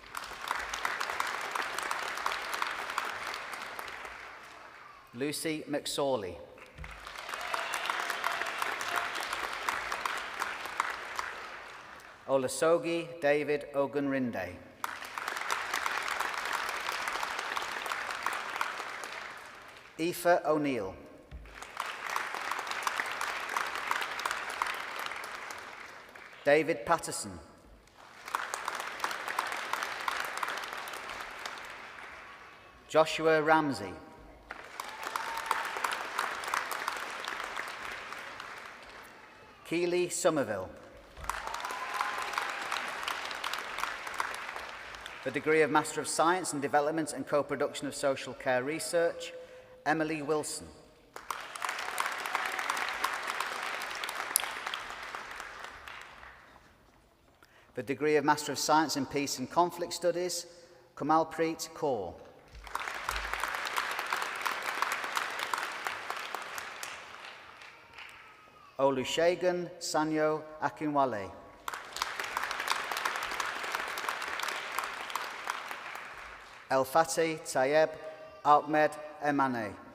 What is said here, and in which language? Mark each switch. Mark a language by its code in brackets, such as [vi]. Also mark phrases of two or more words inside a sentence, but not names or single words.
[en] Lucy McSorley. Olasogi David Ogunrinde. Aoife O'Neill. David Patterson. Joshua Ramsey. Keely Somerville. The degree of Master of Science in Development and Co-Production of Social Care Research, Emily Wilson. The degree of Master of Science in Peace and Conflict Studies, Kamalpreet Kaur. Olusegun Sanyo Akinwale. El Fatih Tayeb Ahmed Emane.